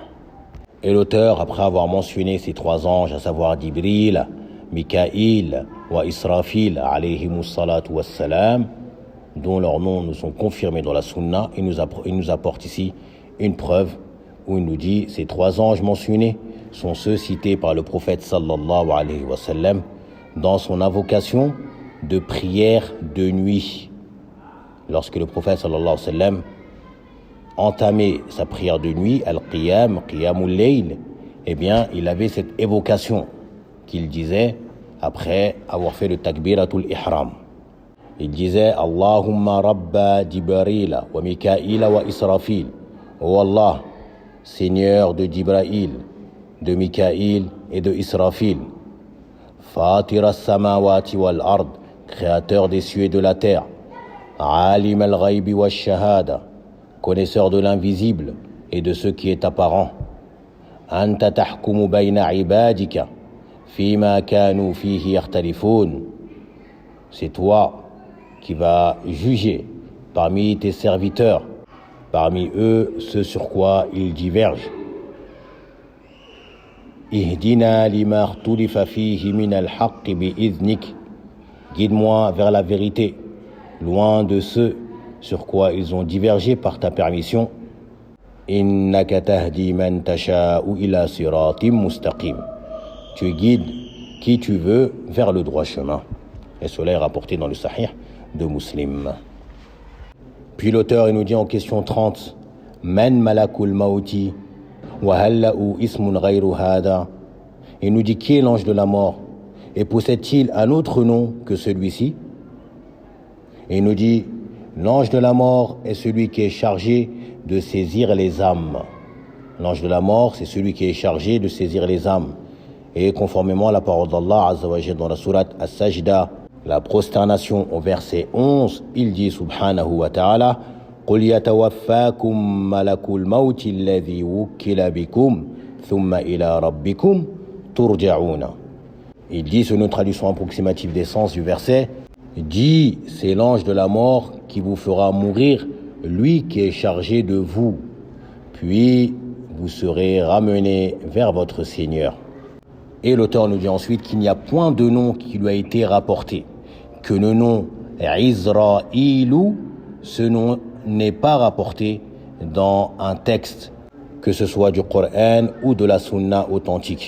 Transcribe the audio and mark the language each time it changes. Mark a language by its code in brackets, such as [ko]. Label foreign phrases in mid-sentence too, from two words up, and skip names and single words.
[fr] Et l'auteur, après avoir mentionné ces trois anges, à savoir Jibril, Mikaïl wa Israfil, [ar] عليهم الصلاة والسلام, [fr] dont leurs noms nous sont confirmés dans la Sunna, il nous apporte ici une preuve où il nous dit ces trois anges mentionnés sont ceux cités par le prophète [ar] صلى الله عليه وسلم [fr] dans son invocation de prière de nuit. Lorsque le prophète [ar] صلى الله عليه وسلم [fr] entamait sa prière de nuit, [ar] القيام قيام الليل, [fr] eh bien, il avait cette évocation qu'il disait après avoir fait le [ar] تكبيرة الإحرام. [fr] Il disait [ar] اللهم رب جبريل وميكائيل وإسرافيل. [fr] Oh Allah, Seigneur de Jibril, de Mikaïl et de Israfil. [ar] فاطر السماوات والأرض, [fr] créateur des cieux et de la terre. [ar] عالم الغيب والشهادة, [fr] connaisseur de l'invisible et de ce qui est apparent. [ar] أنت تحكم بين عبادك فيما كانوا فيه يختلفون. [fr] C'est toi qui vas juger parmi tes serviteurs, parmi eux ce sur quoi ils divergent. [ar] اهدني لما اختلف فيه من الحق بإذنك. [fr] Guide-moi vers la vérité, loin de ceux sur quoi ils ont divergé par ta permission. [ar] إنك تهدي من تشاء إلى صراط مستقيم. [fr] Tu guides qui tu veux vers le droit chemin. Et cela est rapporté dans le Sahih de Muslim. Puis l'auteur il nous dit en question 30 [ar] من ملك الموت وهل له اسم غير هذا. [fr] Il nous dit qui est l'ange de la mort et possède-t-il un autre nom que celui-ci? Et il nous dit l'ange de la mort est celui qui est chargé de saisir les âmes. L'ange de la mort, c'est celui qui est chargé de saisir les âmes. Et conformément à la parole d'Allah [ar] عز وجل [fr] dans la sourate As-Sajda, la prosternation au verset 11, il dit [ar] سبحانه وتعالى قُلْ يَتَوَفَّاكُمْ مَلَكُ الْمَوْتِ الَّذِي وُكِّلَ بِكُمْ ثُمَّ إِلَى رَبِّكُمْ تُرْجَعُونَ. [fr] Il dit, sur une traduction approximative des sens du verset, dit, c'est l'ange de la mort qui vous fera mourir, lui qui est chargé de vous. Puis vous serez ramenés vers votre Seigneur. Et l'auteur nous dit ensuite qu'il n'y a point de nom qui lui a été rapporté, que le nom Izraïlou, ce nom n'est pas rapporté dans un texte, que ce soit du Coran ou de la Sunna authentique.